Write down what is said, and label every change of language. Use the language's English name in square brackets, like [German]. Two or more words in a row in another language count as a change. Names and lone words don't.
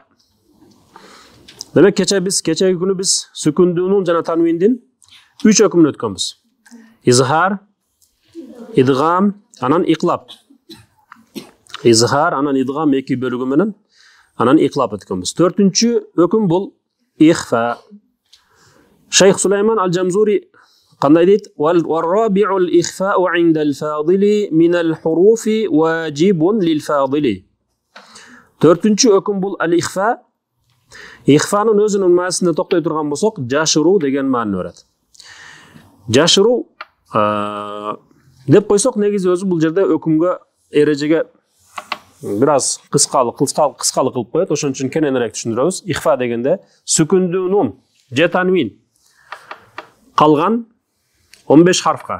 [Kyrgyz] Демек кечеги күнү биз сүкүндүүнүн жана танвиндин 3 өкүмүн өткөнбүз. Изхар, идгам, анан иqlab. Изхар, анан идгам 2 бөлүгү менен анан иqlab өткөнбүз. 4-чү өкүм бул ихфа. Шейх Сулейман Ал-Джамзури кандай дейди? [Arabic] والرابع الإخفاء عند الفاضل من الحروف واجب للفاضل. [Kyrgyz] 4-чү өкүм бул al-ikhfa. Ихфанын өзүнүн маанисине токтой турган болсок, жашыруу деген маани берет. Жашыруу деп койсок, негизи өзү бул жерде өкүмгө, эрежеге бир аз кыскалык кылып коет. Ошон үчүн кененирээк түшүндүрөбүз. Ихфа дегенде сүкүндүүнүн же танвин калган 15 харфка.